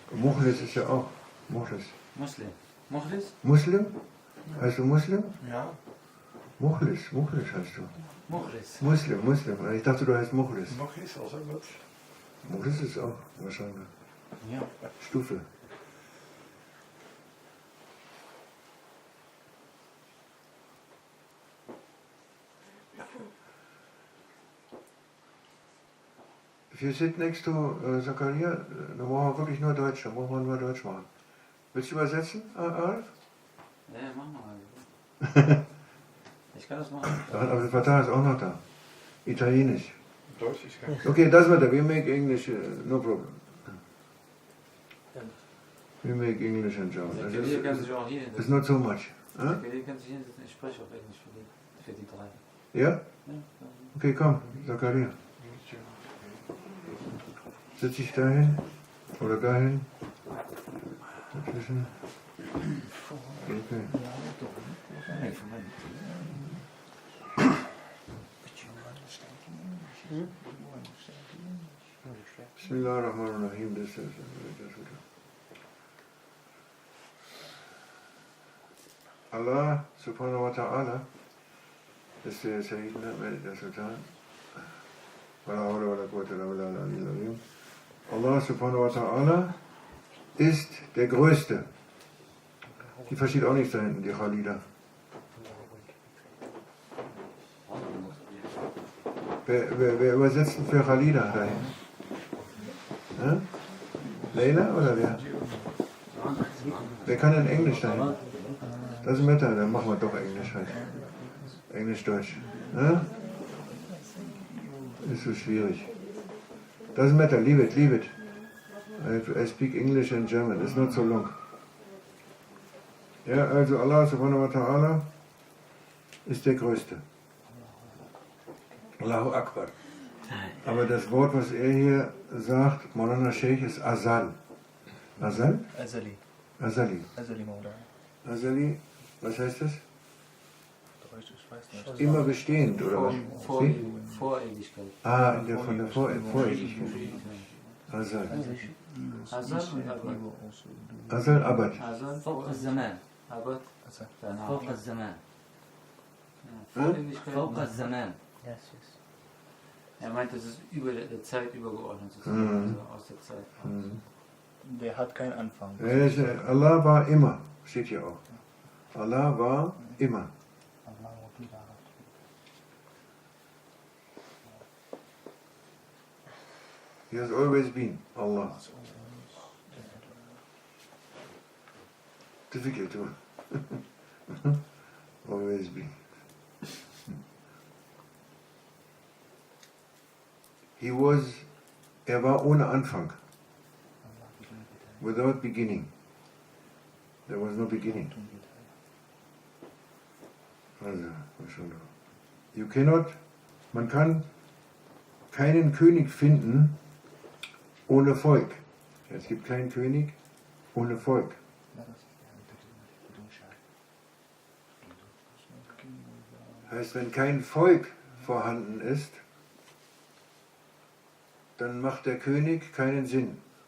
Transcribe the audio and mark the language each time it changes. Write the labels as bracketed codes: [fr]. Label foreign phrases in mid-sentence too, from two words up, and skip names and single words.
[de] Muchlis ist ja auch. Muchlis. Muslim. Muchlis? Muslim? Heißt du Muslim? Ja. Muchlis heißt du. Muchlis. Muslim. Ich dachte, du heißt Muchlis. Muchlis ist auch gut. Muchlis ist auch wahrscheinlich. Ja. Stufe. [en] If you sit next to Zakaria, [de] dann brauchen wir wirklich nur Deutsch, dann brauchen wir nur Deutsch machen. Willst du übersetzen, Arif? Ja, mach mal. Ich kann das machen. Aber der Vater ist auch noch da. Italienisch. Deutsch ist kein. [en] Okay, doesn't matter. We make English, no problem. We make English and German. [de] Der kann sich auch hier hinsetzen. [en] It's not so much. [de] Der kann sich hier hinsetzen. Ich spreche auf Englisch für die drei. Ja? Ja. Okay, komm, Zakaria. Setz dich dahin oder dahin. Dazwischen. Okay. Bismillahirrahmanirrahim. [ar] الله سبحانه وتعالى [de] ist der Sayyidina, der Sultan. [ar] الله سبحانه وتعالى [de] ist der Größte. Die versteht auch nichts da hinten, die Khalida. Wer übersetzt denn für Khalida da hinten? Ja? Leila oder wer? Wer kann denn Englisch da hinten? Das ist Wetter, dann machen wir doch Englisch halt. Englisch-Deutsch. Ja? Ist so schwierig. [en] Doesn't matter, leave it. I speak English and German, it's not so long. [de] Ja, also [ar] الله سبحانه وتعالى [de] ist der Größte. [ar] الله أكبر. [de] Aber das Wort, was er hier sagt, Maulana Sheikh, ist Azal. Azal? Azali. Azali. Azali Maulana. Azali, was heißt das? Deutsch, ich weiß nicht. Immer bestehend, oder was? Vorewigkeit. Ah, von der Vorewigkeit. Azal. [ar] أزل أبد. فوق الزمان. Abad. فوق الزمان. فوق الزمان. [de] Er meint, das ist über der Zeit übergeordnet, also aus der Zeit. Der hat keinen Anfang. Allah war immer, steht hier auch. Allah war immer. [en] He has always been Allah. Difficult to always been. [de] Er war ohne Anfang. [en] Without beginning. There was no beginning. [de] Also, man kann keinen König finden ohne Volk. Es gibt keinen König ohne Volk. Heißt, wenn kein Volk vorhanden ist, dann macht der König keinen Sinn.